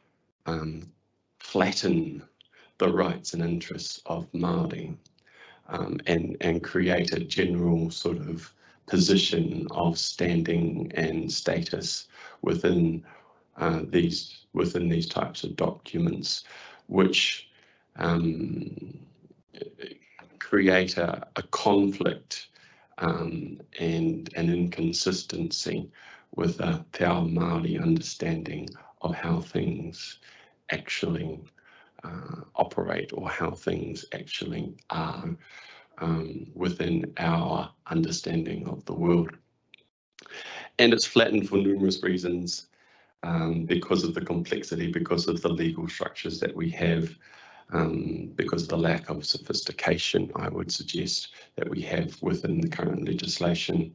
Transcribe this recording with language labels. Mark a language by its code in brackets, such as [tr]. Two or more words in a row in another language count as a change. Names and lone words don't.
[en] flatten the rights and interests of Māori and create a general sort of position of standing and status within these types of documents, which create a conflict and an inconsistency with a [mi] te ao Māori [en] understanding of how things actually operate, or how things actually are within our understanding of the world. And it's flattened for numerous reasons, because of the complexity, because of the legal structures that we have, because of the lack of sophistication, I would suggest, that we have within the current legislation.